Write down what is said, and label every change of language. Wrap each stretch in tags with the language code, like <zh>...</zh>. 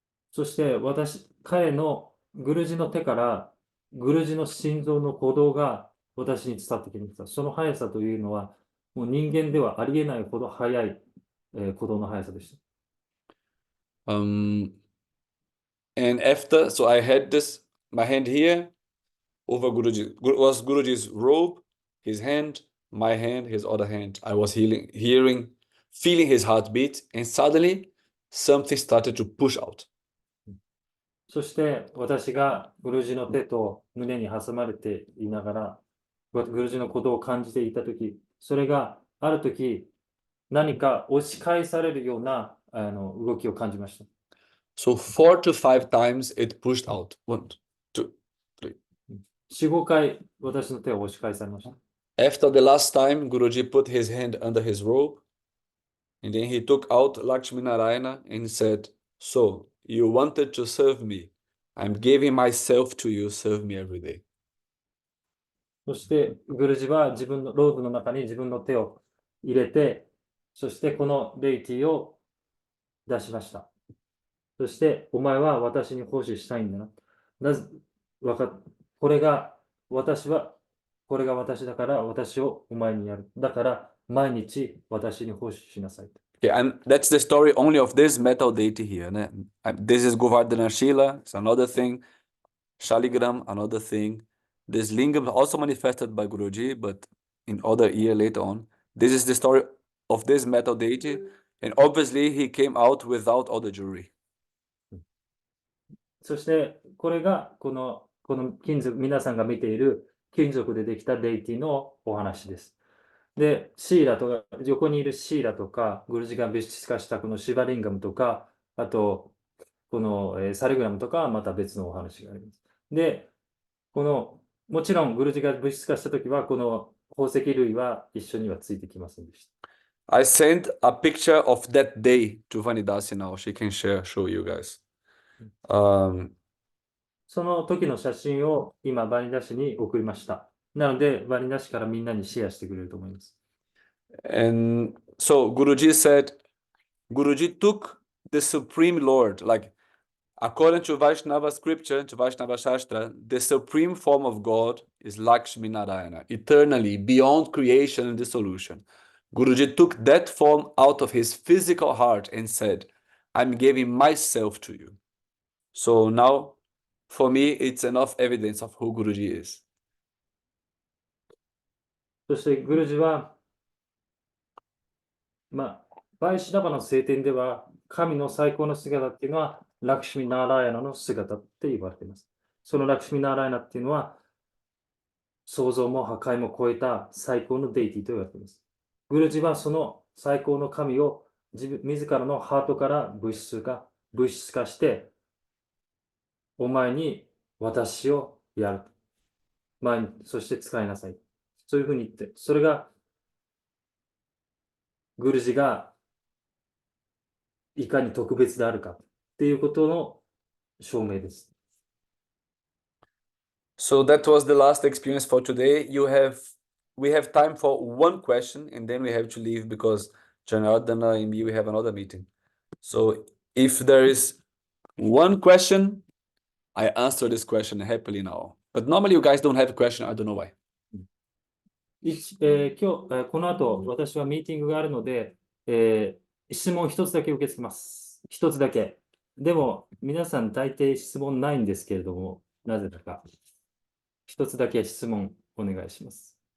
<ja>そして彼のグルジの手からグルジの心臓の鼓動が私に伝わってきました。その速さというのはもう人間ではありえないほど速い、鼓動の速さでした。</ja> <en>And after, so I had my hand here over was Guruji's robe, his hand, my hand, his other hand. I was feeling his heartbeat, and suddenly something started to push out.</en> <ja>そして私がグルジの手と胸に挟まれていながら、グルジの鼓動を感じていたとき、それがあるとき、何か押し返されるような動きを感じました。</ja> <en>So 4 to 5 times it pushed out. 1, 2, 3.</en> <ja>4、5回私の手を押し返されました。</ja> <en>After the last time, Guruji put his hand under his robe, and then he took out Lakshmi Narayana and said, so, you wanted to serve me. I'm giving myself to you. Serve me every day.</en> <ja>そしてグルジは自分のローブの中に自分の手を入れて、そしてこのレイティを出しました。そしてお前は私に奉仕したいんだな。これが私だから私をお前にやる。だから毎日私に奉仕しなさい。</ja> <en>Okay, and that's the story only of this metal deity here. This is Govardhana Shila, it's another thing. Shaligram, another thing. This lingam also manifested by Guruji, but in other year later on. This is the story of this metal deity, and obviously he came out without all the jewelry.</en> <ja>そしてこれがこの金属、皆さんが見ている金属でできたデイティのお話です。で、横にいるシーラとか、グルジが物質化したこのシバリンガムとか、あと、このサリグラムとかはまた別のお話があります。で、もちろんグルジが物質化したときは、この宝石類は一緒にはついてきませんでした。</ja> <en>I sent a picture of that day to Vanidasi now. She can show you guys.</en> <ja>その時の写真を今、バニダ氏に送りました。なので、バニダ氏からみんなにシェアしてくれると思います。</ja> <en>And so Guruji said, Guruji took the Supreme Lord, like according to Vaishnava scripture, to Vaishnava Shastra, the supreme form of God is Lakshmi Narayana, eternally beyond creation and dissolution. Guruji took that form out of his physical heart and said, I'm giving myself to you. So now, for me, it's enough evidence of who Guruji is.</en> <ja>そして、グルジは、バイシュナバの聖典では、神の最高の姿っていうのは、ラクシュミ・ナーラーヤナの姿って言われています。そのラクシュミ・ナーラーヤナっていうのは、創造も破壊も超えた最高のデイティと言われています。グルジはその最高の神を自らのハートから物質化して、お前に私をやる。そして使いなさい。そういうふうに言って、それがグルジがいかに特別であるかっていうことの証明です。</ja> <en>So that was the last experience for today. We have time for one question and then we have to leave because Janardana and me, we have another meeting. So if there is one question, I answer this question happily now. But normally you guys don't have a question. I don't know why.</en> <ja>今日、この後、私はミーティングがあるので、質問一つだけ受け付けます。一つだけ。でも、皆さん大抵質問ないんですけれども、なぜだか。一つだけ質問お願いします。</ja>